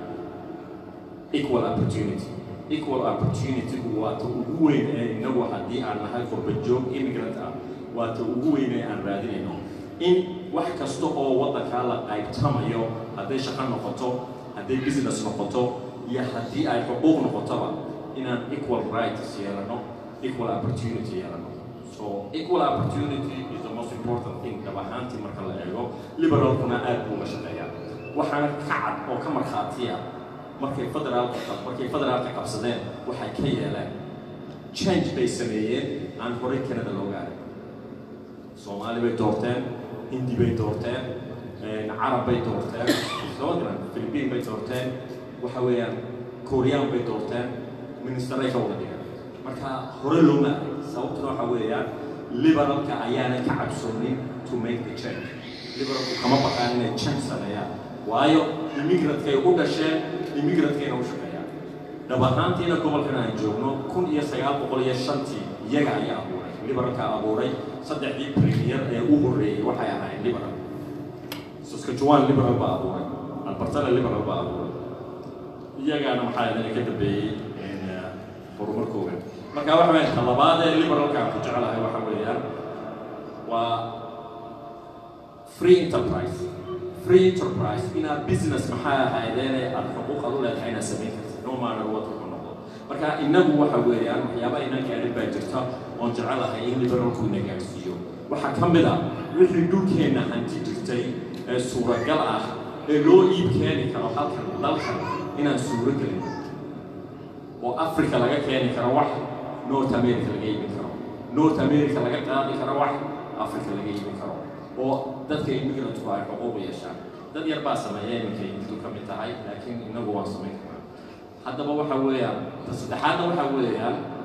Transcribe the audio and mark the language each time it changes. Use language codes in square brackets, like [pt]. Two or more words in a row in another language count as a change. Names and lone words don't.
[en] equal opportunity [so] waa ta ugu weyn ee inagu haddii aan nahay qurbajoog immigrant ah waa ta ugu weyn ee aan raadinayno in wax kasta oo waddankaa la qaybtamayo hadday shaqo noqoto hadday business noqoto iyo haddii ay xuquuq noqotoba inaan [en] equal rights [so] yeelano equal opportunity yeelano [en] so equal opportunity is the most important thing [so] dabahaantii marka la eego liberalkuna aad buu uga shaqeeyaa waxaana ka cad oo ka markhaatiya markay federaalka qabsadeen waxay ka yeeleen change bay sameeyeen aan horey Canada looga arag Soomaali bay doorteen Hindi bay doorteen Carab bay doorteen Philippine bay doorteen waxa weeyaan Korean bay doorteen ministeray ka wada dhigaan marka hore looma arag sababtuna waxa weeyaan liberalka ayaana ka cabsoonin [en] to make the change [so] liberalku kama baqaan inay change sameeyaan waayo immigrant-kay u dhasheen immigrant-kayna u shaqeeyaan dhab ahaantiina gobolkan aan joogno 1905 iyaga ayaa abuuray liberalka abuuray saddexdii premier ee u horreeyay waxay ahaayeen liberal Saskatchewan liberal baa abuuray Alberta liberal baa abuuray iyagaana maxaa idin ka dambeeyey horumarkooda marka waxa weeye talabaad ee liberalka ku jecelahay waxa weeyaan waa [en] free enterprise in a business [so] maxaa ahaydeen aad xuquuq u leedahay inaad samayn kartid [en] no matter what [so] uu noqdo marka inagu waxa weeyaan waxyaabaha inaan gaarin baa jirta oon jecelahay in liberalku ina gaarsiiyo waxaa ka mid ah wixii dhulkeenna hanti jirtay ee suuragal ah ee loo iib keeni karo halkan dalkan inaan suuro gelin oo Africa laga keeni karo wax North America laga iibin karo North America laga qaadi karo wax Africa laga iibin karo oo dadka immigrant-ku ay xuquuq yeeshaan dad yar baa sameeyay iminka intuu ka mid tahay laakiin inagu waan samayn karnaa haddaba waxa weeyaan saddexaadna waxa weeyaan